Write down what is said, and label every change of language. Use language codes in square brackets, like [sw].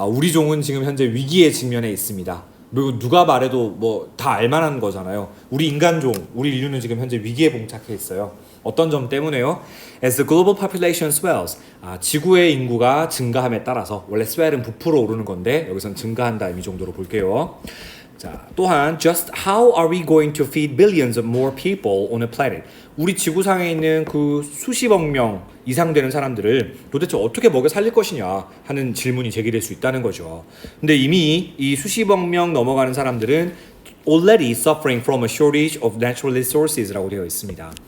[ko] 우리 종은 지금 현재 위기에 직면해 있습니다. 그리고 누가 말해도 뭐 다 알만한 거잖아요. 우리 인간종, 우리 인류는 지금 현재 위기에 봉착해 있어요. 어떤 점 때문에요? [en] As the global population swells, [ko] 지구의 인구가 증가함에 따라서 원래 swell은 부풀어 오르는 건데 여기선 증가한다 이 정도로 볼게요. 자, 또한 [en] just how are we going to feed billions of more people on a planet? [ko] 우리 지구상에 있는 그 수십억 명 이상 되는 사람들을 도대체 어떻게 먹여 살릴 것이냐 하는 질문이 제기될 수 있다는 거죠. 근데 이미 이 수십억 명 넘어가는 사람들은 [en] already suffering from a shortage of natural resources [ko] 라고 되어 있습니다.